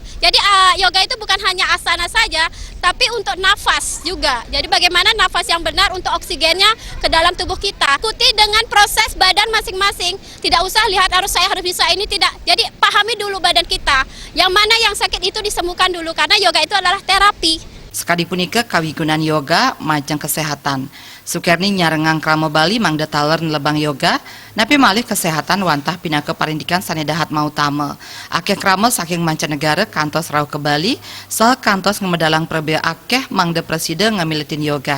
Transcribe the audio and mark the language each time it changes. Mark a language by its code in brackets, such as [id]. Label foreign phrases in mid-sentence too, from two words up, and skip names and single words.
[id] Jadi yoga itu bukan hanya asana saja, tapi untuk nafas juga. Jadi bagaimana nafas yang benar untuk oksigennya ke dalam tubuh kita. Ikuti dengan proses badan masing-masing. Tidak usah lihat harus saya harus bisa ini, tidak. Jadi pahami dulu badan kita. Yang mana yang sakit itu disembuhkan dulu, karena yoga itu adalah terapi. [ban] Sekali punika kawigunan yoga majeng kesehatan. Sukerni nyarengang krama Bali mangda taler lebang yoga, napi malih kesehatan wantah pinake parindikan sanedahat mautama. Akeh krama saking mancanegara kantos rauh ke Bali, saha kantos ngemedalang prebea akeh mangda presiden ngamilitin yoga.